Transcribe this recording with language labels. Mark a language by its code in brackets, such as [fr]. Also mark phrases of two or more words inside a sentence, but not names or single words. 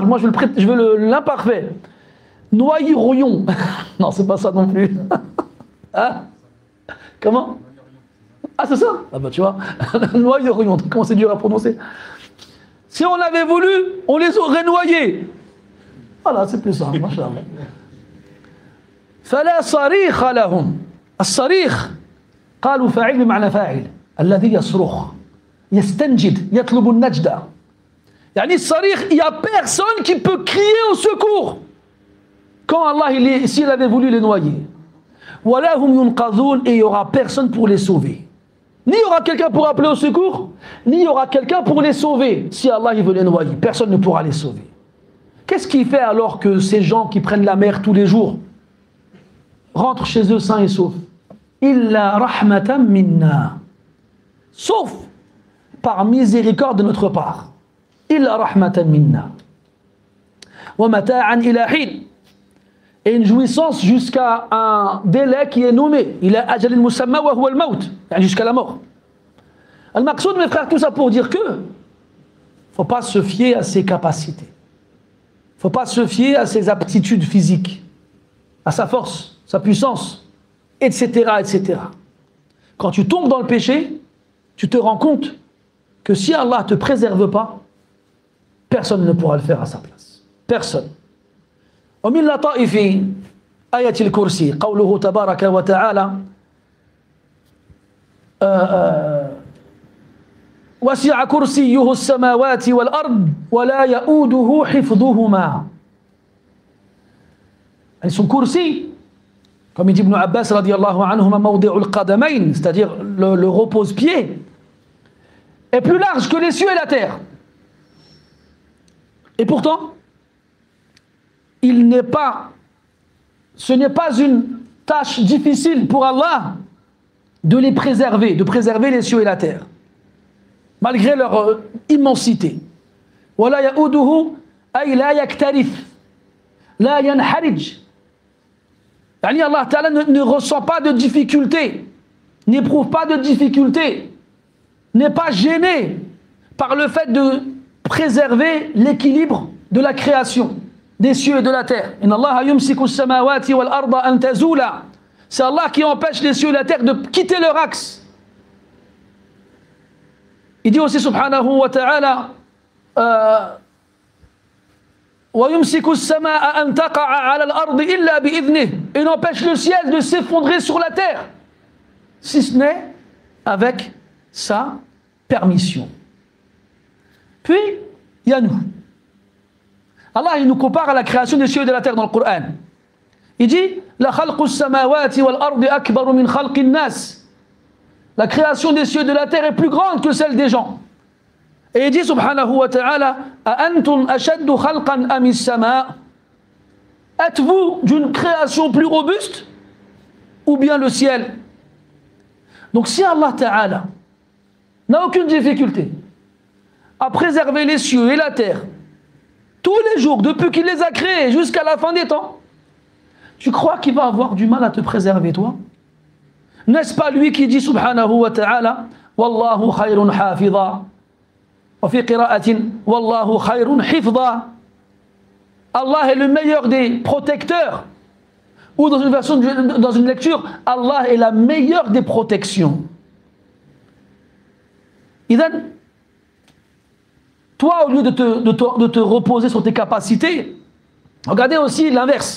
[fr] Moi, je veux l'imparfait. Noyerions. Non, c'est pas ça non plus. Hein? Comment? Ah, c'est ça? Ah bah tu vois. Noyerions. Comment c'est dur à prononcer? Si on avait voulu, on les aurait noyés. Voilà, c'est plus ça. Machallah. [ar] فلا صريخ لهم. الصريخ قالوا فاعل بمعنى فاعل الذي يصرخ يستنجد يطلب النجدة. يعني الصريخ, [fr] il n'y a personne qui peut crier au secours quand Allah s'il avait voulu les noyer. [ar] ولا هم ينقذون, [fr] et il n'y aura personne pour les sauver. Ni il y aura quelqu'un pour appeler au secours, ni il y aura quelqu'un pour les sauver. Si Allah il veut les noyer, personne ne pourra les sauver. Qu'est-ce qui fait alors que ces gens qui prennent la mer tous les jours rentrent chez eux sains et saufs? [ar] إلا رحمة منا, [fr] sauf par miséricorde de notre part. [ar] إلا رحمة منا ومتاعا إلى حين, [fr] et une jouissance jusqu'à un délai qui est nommé. Il est [ar] أجل مسمى وهو الموت, [fr] jusqu'à la mort. Al-Maqsoud, mes frères, tout ça pour dire que faut pas se fier à ses capacités. Faut pas se fier à ses aptitudes physiques, à sa force, sa puissance, etc., etc. Quand tu tombes dans le péché, tu te rends compte que si Allah ne te préserve pas, personne ne pourra le faire à sa place. Personne. [ar] ومن لطائف آية الكرسي قوله تبارك وتعالى وسع كرسيه السماوات والأرض ولا يؤوده حفظهما. [fr] يعني son kursi, comme il dit Ibn Abbas [ar] رضي الله عنهما موضع القدمين, [fr] c'est-à-dire le repose-pied, est plus large que les cieux et la terre. Et pourtant, ce n'est pas une tâche difficile pour Allah de les préserver, de préserver les cieux et la terre, malgré leur immensité. [ar] وَلَا يَؤُودُهُ أي لا يكترث لا ينحرج. [fr] Yani Allah Ta'ala ne ressent pas de difficulté, n'éprouve pas de difficulté, n'est pas gêné par le fait de préserver l'équilibre de la création des cieux et de la terre. [ar] إن الله يمسك السماوات والأرض أن تزولا. [fr] C'est Allah qui empêche les cieux et la terre de quitter leur axe. Il dit aussi [ar] سبحانه وتعالى ويمسك السماء أن تقع على الأرض إلا بإذنه. [fr] Il empêche le ciel de s'effondrer sur la terre si ce n'est avec sa permission. Puis il y a nous. Allah il nous compare à la création des cieux et de la terre dans le Coran. Il dit [ar] لخلق السماوات والأرض أكبر من خلق الناس. [fr] La création des cieux et de la terre est plus grande que celle des gens. Et il dit [ar] سبحانه وتعالى أأنتم أشد خلقا أم السماء. [fr] Êtes-vous d'une création plus robuste ou bien le ciel? Donc si Allah Ta'ala n'a aucune difficulté à préserver les cieux et la terre tous les jours, depuis qu'il les a créés jusqu'à la fin des temps, tu crois qu'il va avoir du mal à te préserver, toi? N'est-ce pas lui qui dit [ar] سبحانه وتعالى والله خير حافظا وفي قراءة والله خير حفظا. [fr] Allah est le meilleur des protecteurs. Ou dans une version, dans une lecture, Allah est la meilleure des protections. Idan, toi, au lieu de te reposer sur tes capacités, regardez aussi l'inverse.